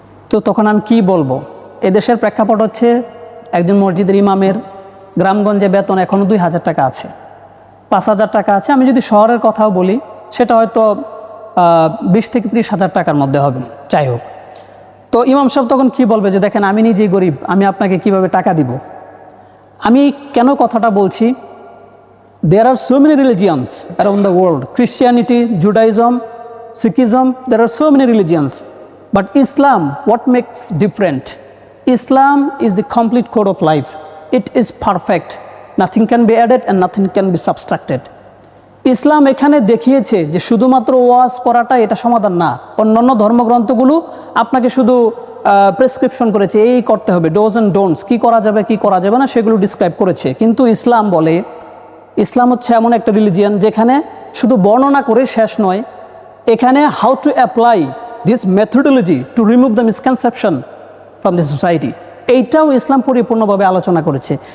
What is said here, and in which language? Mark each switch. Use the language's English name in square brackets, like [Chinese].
[Bangla] তো তখন আমি কি বলবো? এদেশের প্রেক্ষাপট হচ্ছে, একজন মসজিদের ইমামের গ্রামগঞ্জে বেতন এখনও 2,000 টাকা আছে, 5,000 টাকা আছে। আমি যদি শহরের কথাও বলি, সেটা হয়তো 20 থেকে 30,000 টাকার মধ্যে হবে, যাই হোক। তো ইমাম সাহেব তখন কি বলবে যে, দেখেন আমি নিজেই গরিব, আমি আপনাকে কিভাবে টাকা দিব? আমি কেন কথাটা বলছি? [English] There are so many religions around the world. Christianity, Judaism, Sikhism, there are so many religions. But Islam, what makes different? Islam is the complete code of life. It is perfect. Nothing can be added and nothing can be subtracted. [Bangla] ইসলাম এখানে দেখিয়েছে যে শুধুমাত্র ওয়াজ করাটা এটা সমাধান না। অন্যান্য ধর্মগ্রন্থগুলো আপনাকে শুধু প্রেসক্রিপশন করেছে, এই করতে হবে, [English] dos and don'ts, [Bangla] কী করা যাবে কী করা যাবে না সেগুলো ডিসক্রাইব করেছে। কিন্তু ইসলাম বলে, ইসলাম হচ্ছে এমন একটা রিলিজিয়ান যেখানে শুধু বর্ণনা করে শেষ নয়, এখানে [English] how to apply this methodology to remove the misconception from the society, [Bangla] এইটাও ইসলাম পরিপূর্ণভাবে আলোচনা করেছে।